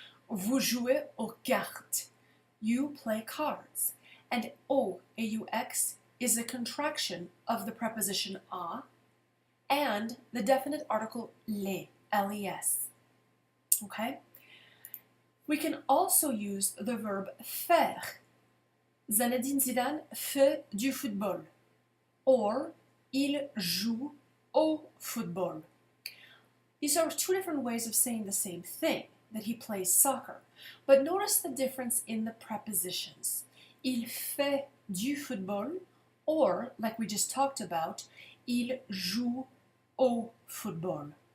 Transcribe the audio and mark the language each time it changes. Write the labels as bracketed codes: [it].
[fr] Vous jouez aux cartes. [en] You play cards. And au, aux, is a contraction of the preposition a and the definite article les, les. Okay? We can also use the verb faire. [fr] Zinedine Zidane fait du football. Or, il joue au football. [en] These are two different ways of saying the same thing, that he plays soccer. But notice the difference in the prepositions. [fr] Il fait du football, [en] or, like we just talked about, [fr] il joue au football.